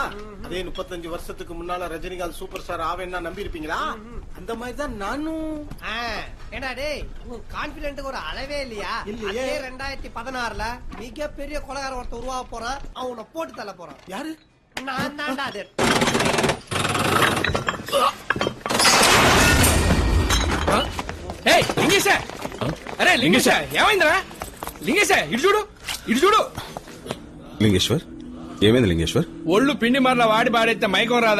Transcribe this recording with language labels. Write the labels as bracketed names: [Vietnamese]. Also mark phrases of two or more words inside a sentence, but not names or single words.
[Tamil] அதே 35 வருஷத்துக்கு முன்னால ரஜினிகாந்த் சூப்பர் ஸ்டார் ஆவேன்னா நம்பி இருப்பீங்களா? அந்த மாதிரி தான் நானும். ஏடா டேய் உன் கான்பிடென்ட்க்கு ஒரு அளவே இல்லையா? அதே 2016ல மிகப்பெரிய கொலைகார ஒருத்தர் உருவாக போறான். அவனை போட்டு தள்ள போறான். யாரு? நான் தான்டா அது. [Telugu] లింగేశ అరే లింగేశ ఏమైందిరా? లింగేశ ఇటు చూడు, ఇటు చూడు. లింగేశ్వర్ ఏమైంది? లింగేశ్వర్ ఒళ్ళు పిండి మరలా వాడి పాడైతే మైకం రాదా?